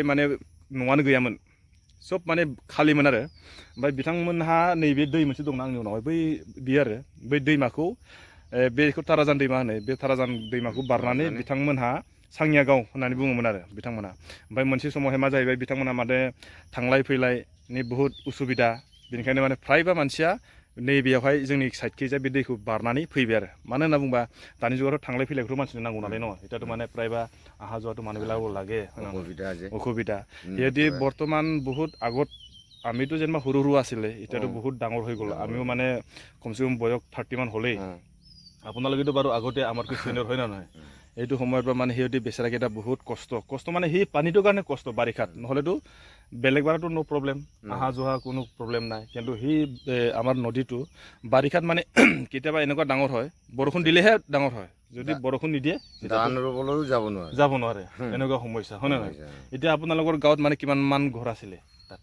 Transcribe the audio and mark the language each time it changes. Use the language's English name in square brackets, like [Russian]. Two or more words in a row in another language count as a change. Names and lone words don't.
[Bodo] माने न'आनो गैयामोन सब माने खालिमोन आरो ओमफ्राय बिथांमोनहा नैबे दै मोनसे दंना आंनि उनावहाय बै बियो आरो बै दैमाखौ बेखौ ताराजान दैमा होनो बे ताराजान दैमाखौ बारनानै बिथांमोनहा सांगिया गाव होननानै बुङोमोन आरो बिथांमोना ओमफ्राय मोनसे समावहाय मा जाहैबाय बिथांमोना माने थांलाय फैलायनि बुहुत उसुबिदा बेनिखायनो माने फ्रायबा मानसिया नैबेयावहाय जोंनि साइडखैजा बे दैखौ बारनानै फैबाय आरो मानो होनना बुंबा दानि जुगावथ' थांलाय फैलायखौथ' मानसिनो नांगौ नालाय न' एटाथ' माने फ्रायबा [Assamese] আহা যোৱাটো মানুহবিলাক লাগে অসুবিধা সিহঁতি বৰ্তমান বহুত আগত আমিতো যেনিবা সৰু সৰু আছিলে এতিয়াতো বহুত ডাঙৰ হৈ গ'ল আমিও মানে কমচে কম বয়স 30 মান হ'লেই আপোনালোকেতো বাৰু আগতে আমাৰকৈ চিনিয়ৰ হয় না নহয় এইটো সময়ৰ পৰা মানে সিহঁতি বেচেৰাকেইটা বহুত কষ্ট মানে সেই পানীটোৰ কাৰণে কষ্ট বাৰিষাত নহ'লেতো বেলেগ বাৰতো [English] no problem [Assamese] আহা যোৱা কোনো প্ৰব্লেম নাই কিন্তু সেই আমাৰ নদীটো বাৰিষাত মানে কেতিয়াবা এনেকুৱা ডাঙৰ হয় বৰষুণ দিলেহে ডাঙৰ হয় যদি বৰষুণ নিদিয়ে ধান ৰুবলৈও যাব নোৱাৰে এনেকুৱা সমস্যা হয় না নহয় এতিয়া আপোনালোকৰ গাঁৱত মানে কিমান মান ঘৰ আছিলে তাত